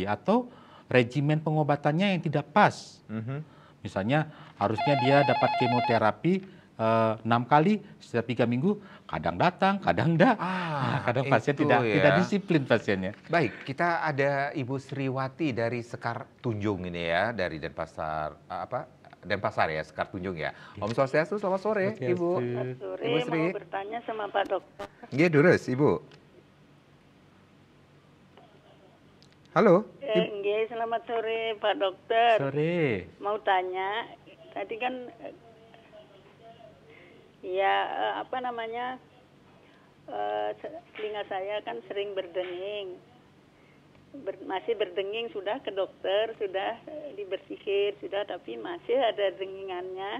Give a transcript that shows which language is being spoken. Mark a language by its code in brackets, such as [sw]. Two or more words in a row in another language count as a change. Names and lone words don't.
[id] Atau regimen pengobatannya yang tidak pas. Misalnya harusnya dia dapat kemoterapi 6 kali setiap 3 minggu, kadang datang, kadang enggak. Kadang pasien tidak disiplin pasiennya. Baik, kita ada Ibu Sriwati dari Sekar Tunjung ini ya, dari Denpasar Denpasar ya, Sekar Tunjung ya. Om Swastiastu, selamat sore, Ibu. Selamat sore, Ibu Sri. mau bertanya sama Pak Dokter. [ban] Nggih, durus, [id] Ibu. Halo. Nggih, selamat sore Pak Dokter. Sore. Mau tanya, tadi kan telinga saya kan sering berdenging. Masih berdenging, sudah ke dokter, sudah dibersihin, sudah, tapi masih ada dengingannya.